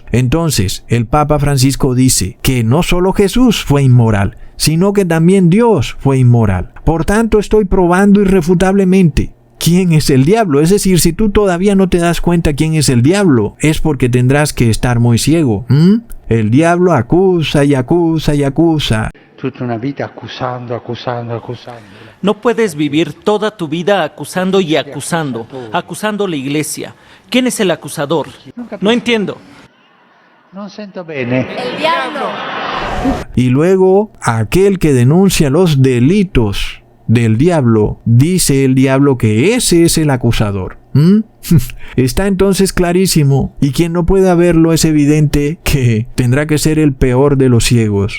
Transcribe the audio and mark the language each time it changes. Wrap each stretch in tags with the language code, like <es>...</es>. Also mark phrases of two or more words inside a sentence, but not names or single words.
<es>Entonces, el Papa Francisco dice que no solo Jesús fue inmoral, sino que también Dios fue inmoral. Por tanto, estoy probando irrefutablemente quién es el diablo. Es decir, si tú todavía no te das cuenta quién es el diablo, es porque tendrás que estar muy ciego. El diablo acusa y acusa y acusa.</es> <it>Tutta una vita accusando.</it> <es>No puedes vivir toda tu vida acusando y acusando a la iglesia. ¿Quién es el acusador? No entiendo.</es> <it>Non sento bene.</it> <es>El diablo. Y luego, aquel que denuncia los delitos del diablo, dice el diablo que ese es el acusador. Está entonces clarísimo, y quien no pueda verlo es evidente que tendrá que ser el peor de los ciegos.</es>